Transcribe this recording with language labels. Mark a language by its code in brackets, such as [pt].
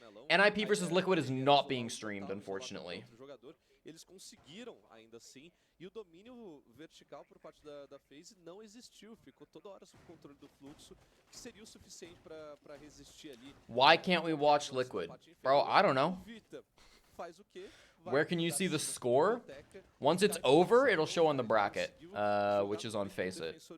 [en] NIP versus Liquid is not being streamed, unfortunately. [pt] Eles conseguiram ainda assim, e o domínio vertical por parte da FaZe não existiu, ficou toda hora sob controle do fluxo, que seria o suficiente para resistir ali. [en] Why can't we watch Liquid? Bro, I don't know. [pt] Faz o quê? [en] Where can you see the score? Once it's over, it'll show on the bracket, which is on Faceit.